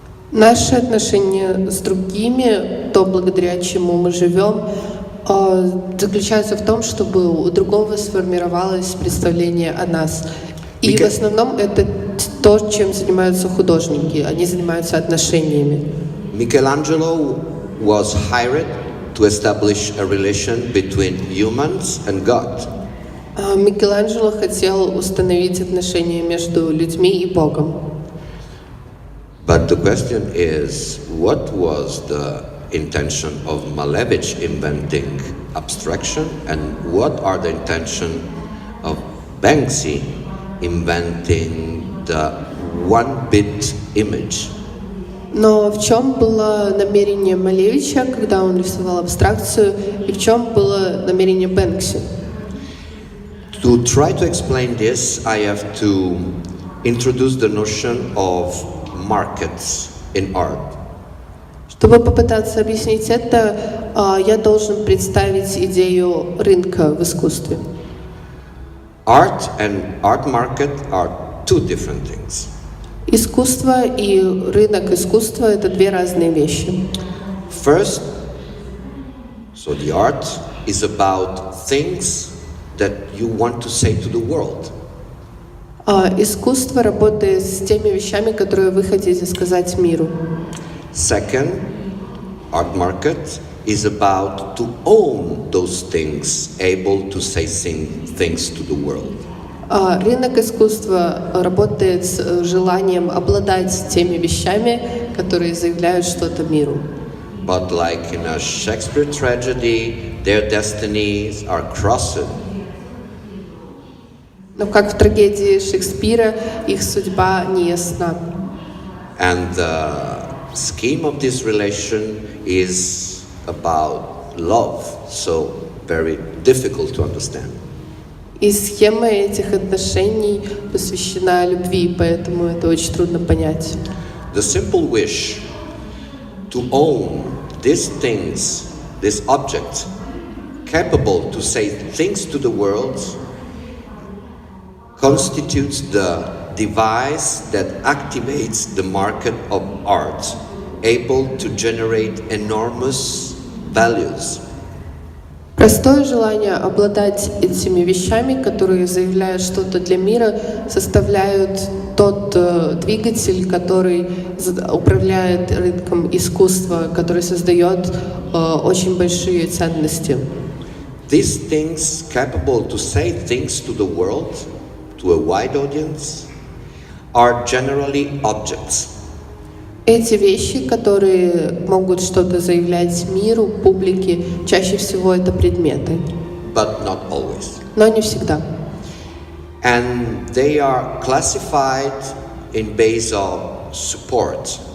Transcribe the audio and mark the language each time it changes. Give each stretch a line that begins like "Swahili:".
Russian: Наши отношения с другими, то, благодаря чему мы живем, заключаются в том, чтобы у другого сформировалось представление о нас. И в основном это то, чем занимаются художники. Они занимаются отношениями.
English: Michelangelo was hired to establish a relation between humans and God.
Russian: Микеланджело хотел установить отношения между людьми и Богом.
English: But the question is, what was the intention of Malevich inventing abstraction, and what are the intention of Bэнksi inventing the one-bit image?
Russian: Но в чем было намерение Малевича, когда он рисовал абстракцию, и в чем было намерение Бэнкси?
English: To try to explain this, I have to introduce the notion of markets in art.
Russian: Чтобы попытаться объяснить это, я должен представить идею рынка в искусстве.
English: Art and art market are two different things.
Russian: Искусство и рынок искусства — это две разные вещи.
English: First, so the art is about things that you want to say to the world.
Russian: Искусство работает с теми вещами, которые вы хотите сказать миру.
English: Second, art market is about to own those things, able to say things to the world.
Russian: Рынок искусства работает с желанием обладать теми вещами, которые заявляют что-то миру.
English: But like in a Shakespeare tragedy, their destinies are crossed.
Russian: Но как в трагедии Шекспира, их судьба не ясна.
English: And the scheme of this relation is about love, so very difficult to understand.
Russian: И схема этих отношений посвящена любви, поэтому это очень трудно понять.
English: The simple wish to own these things, this object, capable to say things to the world, constitutes the device that activates the market of art. able to generate enormous values.
Russian: Простое желание обладать этими вещами, которые заявляют что-то для мира, составляют тот двигатель, который управляет рынком искусства, который создает очень большие ценности.
English: These things capable to say things to the world, to a wide audience, are generally objects.
Russian: Эти вещи, которые могут что-то заявлять миру, публике, чаще всего это предметы,
English: But not always.
Russian: но не всегда.
English: And they are classified in base of support.